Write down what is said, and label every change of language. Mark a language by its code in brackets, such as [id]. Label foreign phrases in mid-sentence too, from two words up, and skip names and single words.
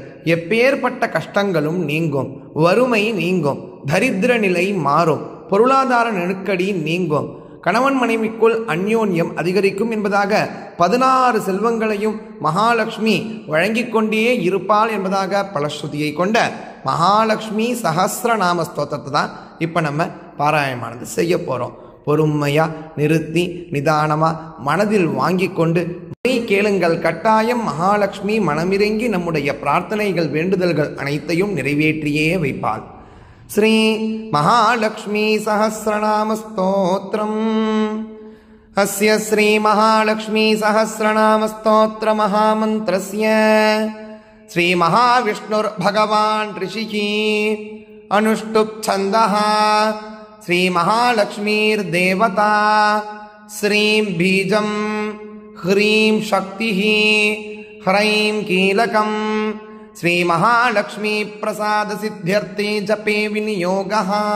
[ta] எப்பேற்பட்ட கஷ்டங்களும் நீங்கும், வறுமை நீங்கும், தரித்திர நிலை மாறும், பொருளாதார நெருக்கடி நீங்கும், கணவன் மனைவிக்குள் அந்யோன்யம் அதிகரிக்கும் என்பதாக 16 செல்வங்களையும் மகாலட்சுமி வழங்கிக் கொண்டே இருப்பாள் என்பதாக பலஸ்ருதியை கொண்ட மகாலட்சுமி சகஸ்ரநாம ஸ்தோத்திரத்தை தான் இப்போ நம்ம பாராயணமானது செய்ய போகிறோம். பொறுமையாக நிறுத்தி நிதானமாக மனதில் வாங்கி கொண்டு கேளுங்கள். கட்டாயம் மகாலட்சுமி மனமிறங்கி நம்முடைய பிரார்த்தனைகள் வேண்டுதல்கள் அனைத்தையும் நிறைவேற்றியே வைப்பாள். [sa] श्री महालक्ष्मी सहस्रनाम स्तोत्रम्. अस्य श्री महालक्ष्मी सहस्रनाम स्तोत्र महामन्त्रस्य श्री महाविष्णुर्भगवान् ऋषिः अनुष्टुप् छन्दः श्री महालक्ष्मीर्देवता श्रीं बीजं ह्रीं शक्तिः ह्रैं कीलकम् श्री महालक्ष्मी प्रसाद सिद्ध्यर्थे जपे विनियोगः.